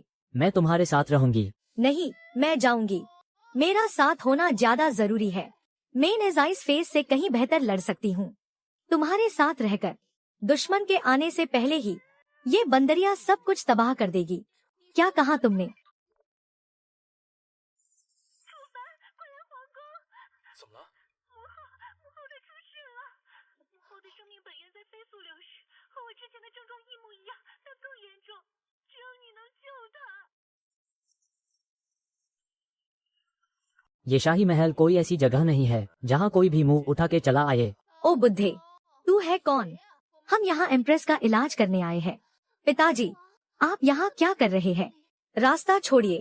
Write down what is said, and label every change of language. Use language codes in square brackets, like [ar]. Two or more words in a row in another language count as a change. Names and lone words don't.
[hi] मैं तुम्हारे साथ रहूंगी। नहीं, मैं जाऊंगी। मेरा साथ होना ज्यादा जरूरी है। मैं नेजाइज फेस से कहीं बेहतर लड़ सकती हूँ। तुम्हारे साथ रहकर दुश्मन के आने से पहले ही ये बंदरिया सब कुछ तबाह कर देगी। क्या कहा तुमने? [zh] 怎么了？母后的出事了，母后的生命本源在飞速流失，和我之前的症状一模一样，但更严重。只有你能救她。 [hi] ये शाही महल कोई ऐसी जगह नहीं है जहाँ कोई भी मुंह उठा के चला आए। ओ बुद्धे, तू है कौन? हम यहाँ एम्प्रेस का इलाज करने आए हैं। पिताजी, आप यहाँ क्या कर रहे हैं? रास्ता छोड़िए।